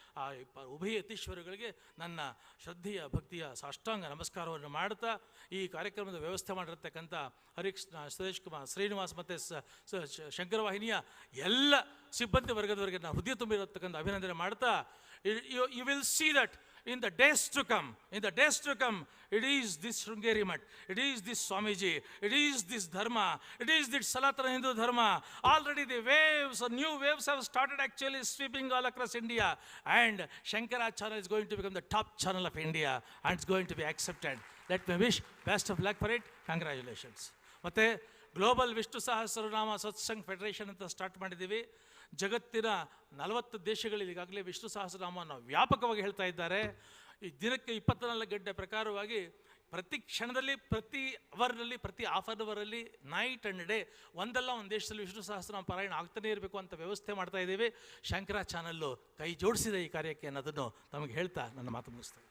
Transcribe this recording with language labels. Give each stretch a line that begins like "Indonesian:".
Kannada: ಆ ಉಭಯ ಯತೀಶ್ವರಗಳಿಗೆ ನನ್ನ ಶ್ರದ್ಧೆಯ ಭಕ್ತಿಯ ಸಾಷ್ಟಾಂಗ ನಮಸ್ಕಾರವನ್ನು ಮಾಡ್ತಾ, ಈ ಕಾರ್ಯಕ್ರಮದ ವ್ಯವಸ್ಥೆ ಮಾಡಿರ್ತಕ್ಕಂಥ ಹರಿಕೃಷ್ಣ, ಸುರೇಶ್ ಕುಮಾರ್, ಶ್ರೀನಿವಾಸ್ ಮತ್ತು ಶಂಕರ ವಾಹಿನಿಯ ಎಲ್ಲ ಸಿಬ್ಬಂದಿ ವರ್ಗದವರಿಗೆ ನಾನು ಹೃದಯ ತುಂಬಿರತಕ್ಕಂಥ ಅಭಿನಂದನೆ ಮಾಡ್ತಾ,
English: You will see that in the days to come, it is this Sringeri Math, it is this Swamiji, it is this Dharma, it is this Sanatana Hindu Dharma. Already the waves, or new waves have started actually sweeping all across India, and Shankara channel is going to become the top channel of India, and it's going to be accepted. Let me wish best of luck for it. Congratulations.
Kannada: ಮತ್ತೆ global Vishnu Sahasranama satsang federation ಅಂತ start ಮಾಡಿದ್ದೀವಿ. ಜಗತ್ತಿನ 40 ದೇಶಗಳಲ್ಲಿ ಈಗಾಗಲೇ ವಿಷ್ಣು ಸಹಸ್ರನಾಮವನ್ನು ವ್ಯಾಪಕವಾಗಿ ಹೇಳ್ತಾ ಇದ್ದಾರೆ. ಈ ದಿನಕ್ಕೆ 24 ಗಂಟೆ ಪ್ರಕಾರವಾಗಿ ಪ್ರತಿ ಕ್ಷಣದಲ್ಲಿ, ಪ್ರತಿ ಅವರ್ನಲ್ಲಿ, ಪ್ರತಿ ಹಾಫ್ ಆನ್ ಅವರಲ್ಲಿ,
English: night and day
Kannada: ಒಂದಲ್ಲ ಒಂದು ದೇಶದಲ್ಲಿ ವಿಷ್ಣು ಸಹಸ್ರನಾಮ ಪಾರಾಯಣ ಆಗ್ತಾನೇ ಇರಬೇಕು ಅಂತ ವ್ಯವಸ್ಥೆ ಮಾಡ್ತಾ ಇದ್ದೀವಿ. ಶಂಕರ ಚಾನಲ್ಲು ಕೈ ಜೋಡಿಸಿದೆ ಈ ಕಾರ್ಯಕ್ಕೆ ಅನ್ನೋದನ್ನು ತಮಗೆ ಹೇಳ್ತಾ ನನ್ನ ಮಾತು ಮುಗಿಸ್ತೇನೆ.